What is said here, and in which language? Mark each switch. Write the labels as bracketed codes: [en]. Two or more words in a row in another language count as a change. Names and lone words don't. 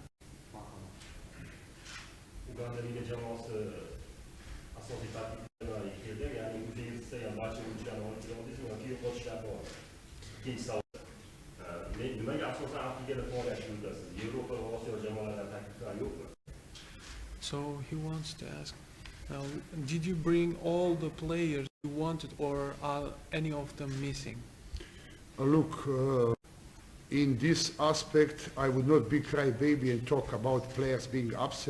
[uz] Uganda liga jamoasi asosiy tarkibda keldi, ya'ni o'zingizda ham barcha o'yinchilarni olib keldingiz va yo'qotishlar bor. Ikkinchi savol. Nimaga asosan Afrikada faoliyat yuritasiz? Yevropa va Osiyo jamoalaridan takliflar yo'qmi? [en] So he wants to ask, did you bring all the players you wanted, or are any of them missing? Look, in this aspect, I would not be crybaby and talk about players being absent.